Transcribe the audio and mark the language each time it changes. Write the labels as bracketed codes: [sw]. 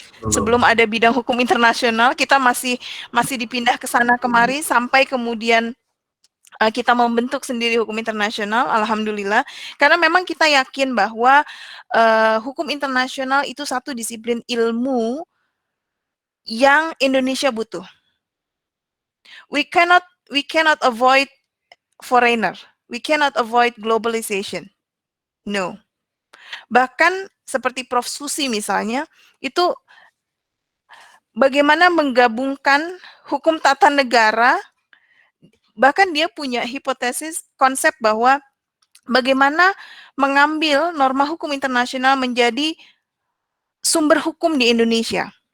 [id] Sebelum ada bidang hukum internasional kita masih dipindah ke sana kemari sampai kemudian kita membentuk sendiri hukum internasional, alhamdulillah, karena memang kita yakin bahwa hukum internasional itu satu disiplin ilmu yang Indonesia butuh. [en] We cannot avoid foreigner. We cannot avoid globalization. [id] No. Bahkan seperti Prof. Susi misalnya, itu bagaimana menggabungkan hukum tata negara. Bahkan dia punya hipotesis konsep bahwa bagaimana mengambil norma hukum internasional menjadi sumber hukum di Indonesia.